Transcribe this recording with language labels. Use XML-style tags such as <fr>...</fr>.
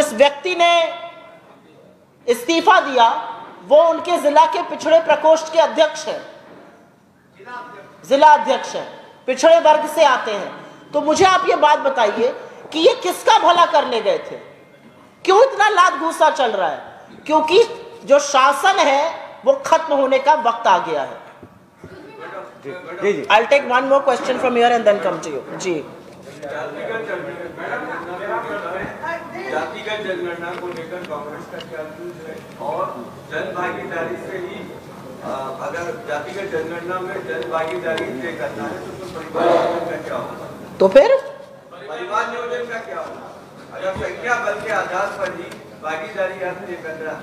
<hi>जिस व्यक्ति ने इस्तीफा दिया वो उनके जिला के पिछड़े प्रकोष्ठ के अध्यक्ष हैं, जिला अध्यक्ष हैं, पिछड़े वर्ग से आते हैं। तो मुझे आप ये बात बताइए कि ये किसका भला करने गए थे? क्यों इतना लात घूसा चल रहा है? क्योंकि जो शासन है वो खत्म होने का वक्त आ गया है।</hi> <en>I'll take one more question from here and then come to you.</en> <hi>जी, जातिगत जनगणना को लेकर कांग्रेस का क्या व्यूज है? और जन भागीदारी से ही अगर जातिगत जनगणना में जन भागीदारी तय करना है तो परिवार नियोजन का क्या होगा? तो फिर परिवार नियोजन का क्या होगा? अगर संख्या बल के आधार पर ही भागीदारी तय करना है?</hi>